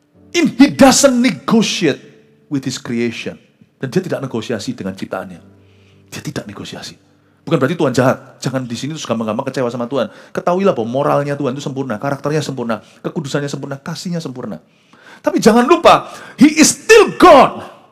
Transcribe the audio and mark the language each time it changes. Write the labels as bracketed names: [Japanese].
[English] He doesn't negotiate with his creation. [Indonesian] Dan dia tidak negosiasi dengan ciptaannya. Dia tidak negosiasi. Bukan berarti Tuhan jahat. Jangan di sini terus gampang-gampang kecewa sama Tuhan. Ketahuilah bahwa moralnya Tuhan itu sempurna, karakternya sempurna, kekudusannya sempurna, kasihnya sempurna. Tapi jangan lupa, [English] He is still God.